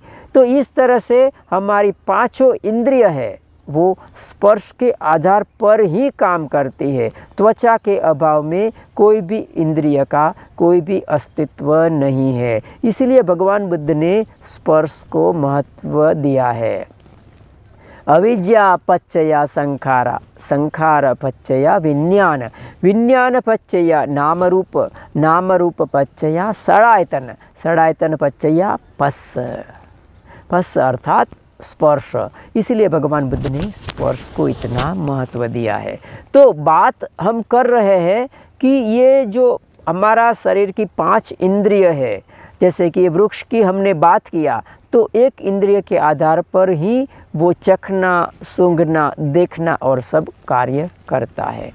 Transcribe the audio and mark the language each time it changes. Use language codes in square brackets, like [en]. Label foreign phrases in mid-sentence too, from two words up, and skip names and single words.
[hi] तो इस तरह से हमारी 5 इंद्रिय है वो स्पर्श के आधार पर ही काम करती है। त्वचा के अभाव में कोई भी इंद्रिय का कोई भी अस्तित्व नहीं है। इसलिए भगवान बुद्ध ने स्पर्श को महत्व दिया है। [pi] अविद्या पच्चया संखारा, संखार पच्चया विज्ञान, विज्ञान पच्चया नाम रूप पच्चया षडायतन, षडायतन पच्चया पस्स, पस्स [hi] अर्थात स्पर्श। इसलिए भगवान बुद्ध ने स्पर्श को इतना महत्व दिया है। तो बात हम कर रहे हैं कि ये जो हमारा शरीर की 5 इंद्रिय है, जैसे कि वृक्ष की हमने बात किया, तो एक इंद्रिय के आधार पर ही वो चखना, सूंघना, देखना और सब कार्य करता है।